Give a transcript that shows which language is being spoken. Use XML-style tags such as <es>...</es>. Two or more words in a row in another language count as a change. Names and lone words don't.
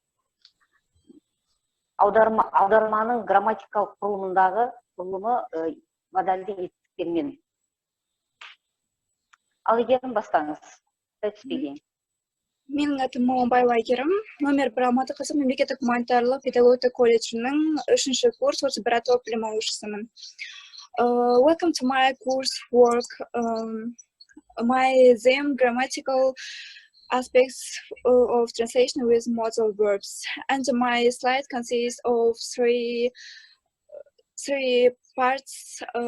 <kk>Аударманың грамматикалық құрылымы модальді етістіктермен. Ал Әйгерім, бастаңыз. Менің атым Аманбаева Әйгерім, номер 1 Алматы қаласы мемлекеттік гуманитарлық педагогика колледжінің 3-ші курс 31 топ білім алушысымын.</kk> <en>Welcome to my coursework. My theme grammatical aspects of translation with modal verbs, and my slide consists of three parts.</en>